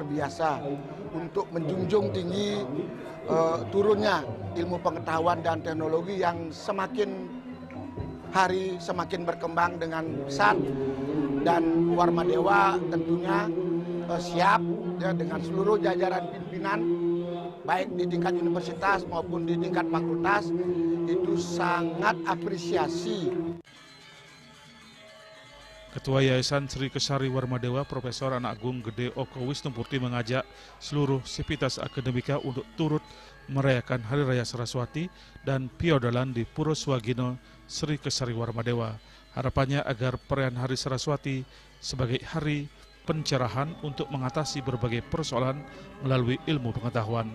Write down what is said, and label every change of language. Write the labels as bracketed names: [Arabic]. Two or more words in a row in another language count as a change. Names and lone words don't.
[Indonesian] biasa untuk menjunjung tinggi turunnya ilmu pengetahuan dan teknologi yang semakin hari semakin berkembang dengan pesat, dan Warmadewa tentunya siap ya, dengan seluruh jajaran pimpinan baik di tingkat universitas maupun di tingkat fakultas itu sangat apresiasi. Ketua Yayasan Sri Kesari Warmadewa Profesor Anak Agung Gede Oko Wisnupurti mengajak seluruh Sivitas Akademika untuk turut merayakan Hari Raya Saraswati dan piodalan di Pura Swagino Sri Kesari Warmadewa. Harapannya agar perayaan Hari Saraswati sebagai hari pencerahan untuk mengatasi berbagai persoalan melalui ilmu pengetahuan.